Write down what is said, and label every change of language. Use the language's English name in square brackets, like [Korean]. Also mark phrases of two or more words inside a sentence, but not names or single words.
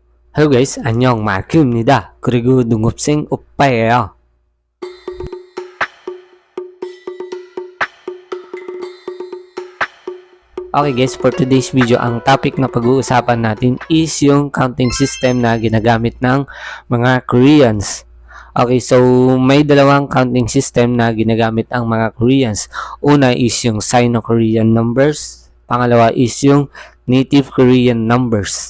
[English] Hello guys, [Korean] 안녕, 마큐입니다. 그리고 능업생 오빠예요. [English] Okay guys, for today's video, [Filipino] ang topic na pag-uusapan natin is yung [English] counting system [Filipino] na ginagamit ng mga Koreans. Okay, so may dalawang [English] counting system [Filipino] na ginagamit ang mga Koreans. Una is yung [English] Sino-Korean numbers. [Filipino] Pangalawa is yung [English] Native Korean numbers.